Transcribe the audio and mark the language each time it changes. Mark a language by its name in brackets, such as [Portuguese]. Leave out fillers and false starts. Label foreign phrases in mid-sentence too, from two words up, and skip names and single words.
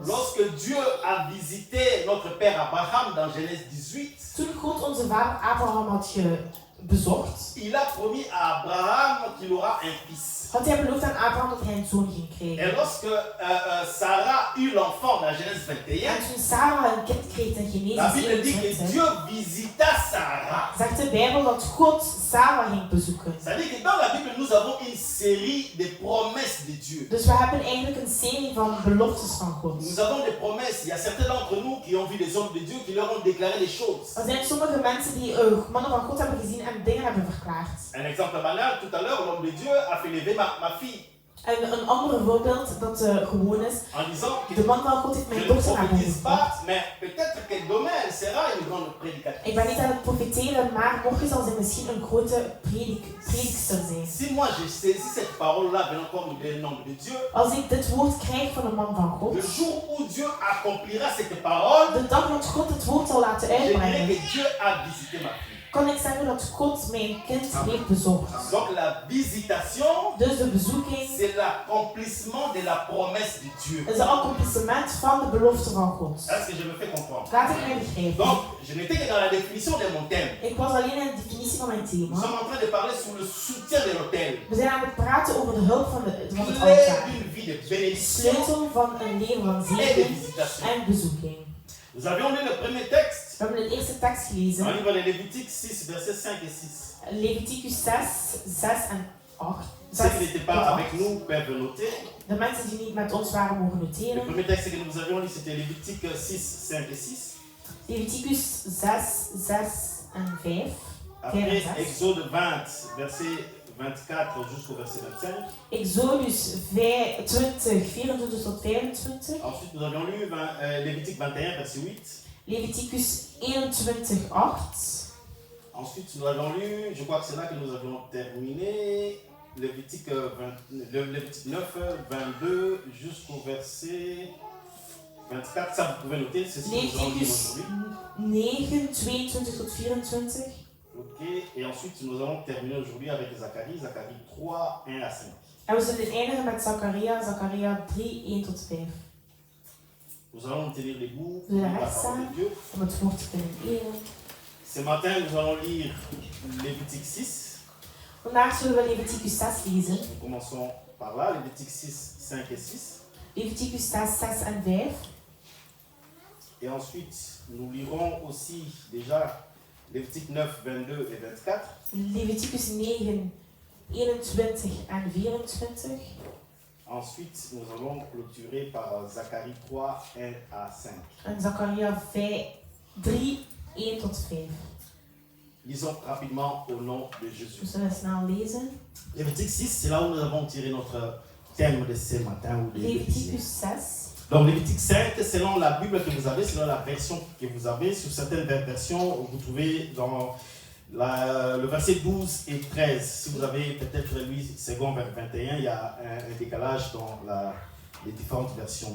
[French] Lorsque Dieu a visité notre père Abraham dans Genèse 18, [Dutch] Toen God onze vader Abraham had bezocht, [French] il a promis à Abraham qu'il aura un fils. [Dutch] had hij beloofd aan Abraham dat hij een zoon ging [French] Et [Dutch] krijgen. [French] lorsque Sarah eut l'enfant dans Genèse 21, [Dutch] En toen Sarah een kind kreeg in [French] la [Dutch] Genesis [French] Bible dit que [Dutch] 21, [French] Dieu visita Sarah. [Dutch] zegt de Bijbel dat God Sarah ging bezoeken. [French] C'est-à-dire que dans la Bible, nous avons une série de promesses de Dieu. [Dutch] Dus we hebben eigenlijk een serie van beloftes van God. [French] Nous avons des promesses. Il y a certains d'entre nous qui ont vu des hommes de Dieu qui leur ont déclaré des choses. [Dutch] Er zijn sommige mensen die mannen van God hebben gezien en dingen hebben verklaard. [French] Un exemple banal, tout à l'heure, l'homme de Dieu a fait lever ma fille [Dutch] En een ander voorbeeld dat gewoon is, [French] en disant que [Dutch] de man van God heeft [French] je [Dutch] mijn [French] ne [Dutch] dochter naar boven [French] prophétise [Dutch] gebracht. [French] pas, mais peut-être que demain elle sera une grande prédicatrice. [Dutch] Ik ben niet aan het profeteren, maar morgen zal ze misschien een grote predikster zijn. [French] Si moi je saisis cette parole-là venant comme des noms de Dieu, [Dutch] Als ik dit woord krijg van een man van God, [French] le jour où Dieu accomplira cette parole, [Dutch] de dag dat God het woord zal laten [French] je dirai [Dutch] uitbrengen, [French] que Dieu a visité ma fille. [Dutch] kon ik zeggen dat God mijn kind heeft bezocht. [French] Donc la visitation, [Dutch] Dus de bezoeking [French] c'est l'accomplissement de la promesse de Dieu. [Dutch] is een accomplissement van de belofte van God. [French] Est-ce que je me fais comprendre? [Dutch] Laat ik mij begrijpen. [French] Donc, je n'étais que dans la définition de mon thème. [Dutch] Ik was alleen in de definitie van mijn [French] Nous [Dutch] thema. [French] sommes en train de parler sur le soutien de l'autel. [Dutch] We zijn aan het praten over de hulp van het [French] Clé [Dutch] altaar. [French] d'une vie de bénédiction [Dutch] Sleutel van een leven van [French] et de [Dutch] zegen [French] visitation. [Dutch] en bezoeking. [French] Nous avions lu le premier texte [Dutch] We hebben de eerste tekst [French] dans le [Dutch] gelezen. [French] livre de Lévitique 6, versets 5 et 6. [Dutch] Leviticus 6, 6 en 8. [French] Ceux qui n'étaient pas avec nous peuvent noter. [Dutch] De mensen die niet met ons waren mogen [French] Le [Dutch] noteren. [French] premier texte que nous avions lu, c'était Lévitique 6, 5 et 6. [Dutch] Leviticus 6, 6 en 5. [French] Après, Exode 20, verset 24 jusqu'au verset 25. [Dutch] Exodus 20, 24 tot 25. [French] Ensuite, nous avions lu Lévitique 21, verset 8. [Dutch] Leviticus 21, 8. [French] Ensuite, nous avons lu, je crois que c'est là que nous avions terminé, Lévitique 9, 22 jusqu'au verset 24. Ça, vous pouvez noter, c'est ce que nous allons lire [Dutch] Leviticus [French] aujourd'hui. [Dutch] 9, 22 tot 24. [French] Ok, et ensuite, nous allons terminer aujourd'hui avec Zacharie, Zacharie 3, 1 à 5. [Dutch] En we zullen eindigen met Zachariah, Zachariah 3, 1 tot 5. [French] Nous allons nous tenir debout De la pour la reste, parole de Dieu. [Dutch] Om het woord te kunnen eren. [French] Ce matin, nous allons lire Lévitique 6. [Dutch] Vandaag zullen we Leviticus 6 lezen. [French] Nous commençons par là, Lévitique 6, 5 et 6. [Dutch] Leviticus 6, 6 en 5. [French] Et ensuite, nous lirons aussi déjà Lévitique 9, 22 et 24. [Dutch] Leviticus 9, 21 en 24. [French] Ensuite, nous allons clôturer par Zacharie 3, 1 à 5. [Dutch] En Zachariah 3, 1 tot 5. [French] Lisons rapidement au nom de [Dutch] We [French] Jésus. [Dutch] zullen snel lezen. [French] Lévitique 6, c'est là où nous avons tiré notre thème de ce matin. Ou de [Dutch] Leviticus 6. [French] Donc Lévitique 5, selon la Bible que vous avez, selon la version que vous avez, sur certaines versions, vous trouvez dans le verset 12 et 13. Si vous avez peut-être lu 2 vers 21, il y a un décalage dans les différentes versions.